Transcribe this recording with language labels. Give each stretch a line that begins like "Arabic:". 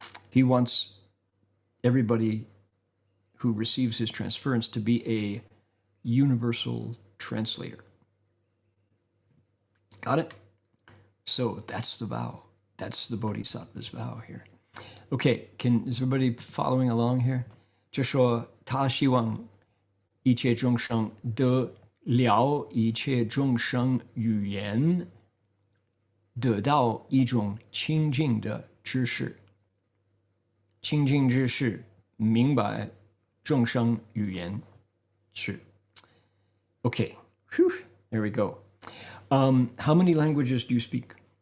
English: He wants everybody who receives his transference to be a universal translator. Got it? So that's the vow. That's the Bodhisattva's vow here. Okay, is everybody following along here?
Chinese: 就说他希望一切众生得了一切众生语言，得到一种清净的知识。清净知识，明白众生语言是。
English: Okay, whew, there we go. How many languages do you speak?